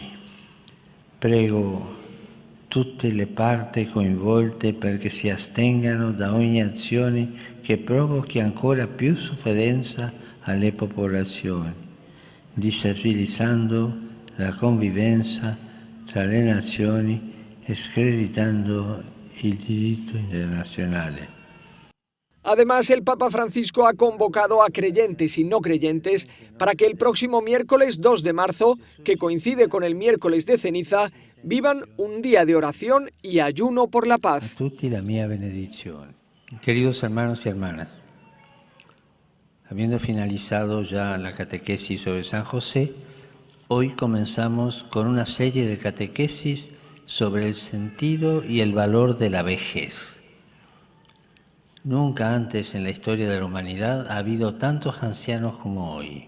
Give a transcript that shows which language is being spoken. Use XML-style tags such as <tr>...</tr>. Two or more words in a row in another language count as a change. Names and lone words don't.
<it>Prego tutte le parti coinvolte perché si astengano da ogni azione che provochi ancora più sofferenza alle popolazioni, disabilizzando la convivenza tra le nazioni e screditando il diritto internazionale.</it> <es>Además, el Papa Francisco ha convocado a creyentes y no creyentes para que el próximo miércoles 2 de marzo, que coincide con el miércoles de ceniza, vivan un día de oración y ayuno por la paz.</es> <it>A tutti la mia benedizione.</it> <es>Queridos hermanos y hermanas, habiendo finalizado ya la catequesis sobre San José, hoy comenzamos con una serie de catequesis sobre el sentido y el valor de la vejez. Nunca antes en la historia de la humanidad ha habido tantos ancianos como hoy.</es>